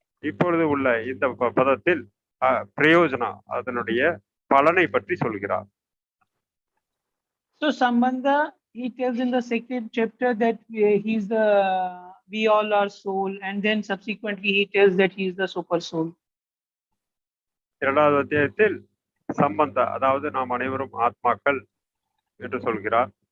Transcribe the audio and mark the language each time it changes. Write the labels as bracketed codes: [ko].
[ta] இப்பொழுது உள்ள இந்த பதத்தில் பிரயோஜனா, அதனுடைய பலனை பற்றி சொல்கிறார். [en] So Sambandha, he tells in the second chapter that we all are soul, and then subsequently he tells that he is the super soul. [ta] இரண்டாவது அத்தியாயத்தில் சம்பந்த, அதாவது நாம் அனைவரும் ஆத்மாக்கள் என்று சொல்கிறார்.